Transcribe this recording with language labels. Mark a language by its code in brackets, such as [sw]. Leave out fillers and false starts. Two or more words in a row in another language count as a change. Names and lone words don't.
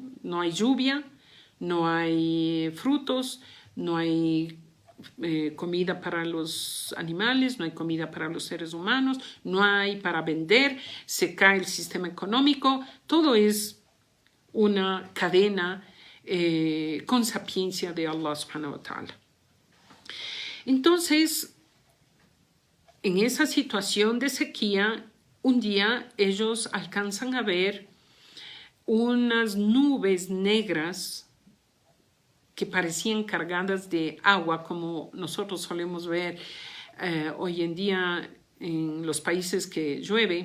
[es] No hay lluvia, no hay frutos, no hay comida para los animales, no hay comida para los seres humanos, no hay para vender, se cae el sistema económico, todo es una cadena con sapiencia de [ar] الله سبحانه وتعالى. [es] Entonces, en esa situación de sequía, un día ellos alcanzan a ver unas nubes negras que parecían cargadas de agua, como nosotros solemos ver hoy en día en los países que llueve.